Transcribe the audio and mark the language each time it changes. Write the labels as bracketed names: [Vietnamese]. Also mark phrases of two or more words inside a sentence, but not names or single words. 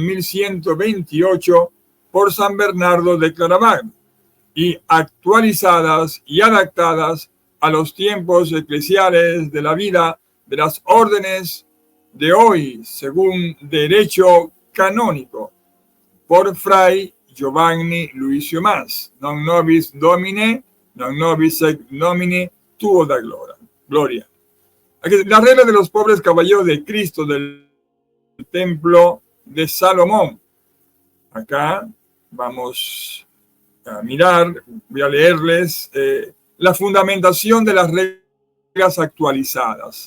[Spanish] 1128 por San Bernardo de Claraval y actualizadas y adaptadas a los tiempos eclesiales de la vida de las órdenes de hoy, según derecho canónico, por Fray Giovanni Luisio Mas, [Latin] non nobis domine, non nobis ex nomine tuo da gloria. [Spanish] Aquí, la regla de los pobres caballeros de Cristo del Templo de Salomón. Acá vamos a mirar, voy a leerles la fundamentación de las reglas actualizadas.